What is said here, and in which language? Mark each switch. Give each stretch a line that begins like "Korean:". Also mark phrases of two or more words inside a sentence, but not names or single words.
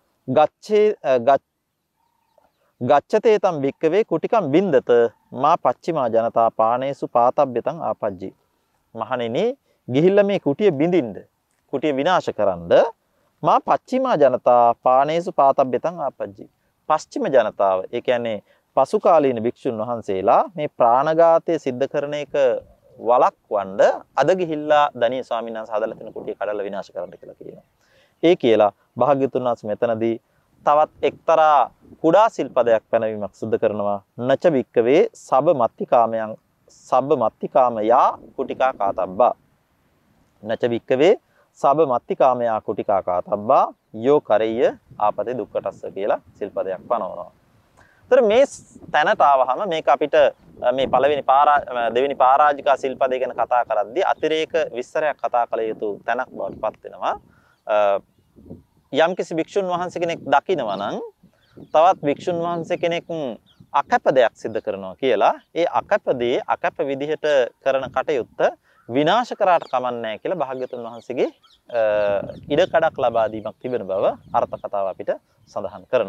Pali: ගච්ඡතේ තම් භික්කවේ කුටිකම් බින්දත මා පච්චිමා ජනතා පානේසු පාතබ්බතං ආපජ්ජි
Sinhala: මහණෙනි ගිහිල්ලා මේ කුටිය බිඳින්න කුටිය විනාශ කරන්න
Pali: මා පච්චිමා ජනතා පානේසු පාතබ්බතං ආපජ්ජි
Sinhala: පශ්චිම ජනතාව ඒ කියන්නේ පසු කාලීන භික්ෂුන් වහන්සේලා මේ ප්‍රාණඝාතය සිද්ධ කරන එක වළක්වන්න අද ගිහිල්ලා දණීය ස්වාමීන් වහන්සේ හදලා තියෙන කුටිය කඩලා විනාශ කරන්න කියලා කියනවා. ඒ කියලා භාග්‍යවතුන් වහන්සේ මෙතනදී තවත් එක්තරා කුඩා සිල්පදයක් පැනවීමක් සිදු කරනවා.
Pali: නච වික්කවේ සබ්බ මත්තිකාමයා කුටිකා කාතබ්බා. නච වික්කවේ සබ්බ මත්තිකාමයා කුටිකා කාතබ්බා යෝ කරෙය්‍ය ආපතේ දුක්ඛටස්ස
Sinhala: කියලා සිල්පදයක් පනවනවා. ඒතර මේ තැනට ආවහම මේක අපිට මේ දෙවෙනි පරාජිකා සිල්පදේ ගැන කතා කරද්දී අතිරේක විස්තරයක් කතා කළ යුතු තැනක් බවට පත් වෙනවා. යම්කිසි භික්ෂුන් වහන්සේ කෙනෙක් දකිනවා නම් තවත් භික්ෂුන් වහන්සේ කෙනෙක් අකැප දෙයක් සිදු කරනවා කියලා ඒ අකැප විදිහට කරන කටයුත්ත විනාශ කරාට කමන්නේ කියලා භාග්‍යවතුන් වහන්සේගේ ඉඩකඩක් ලබා දීමක් තිබෙන බව අර්ථ කතාව අපිට සඳහන් කරනවා.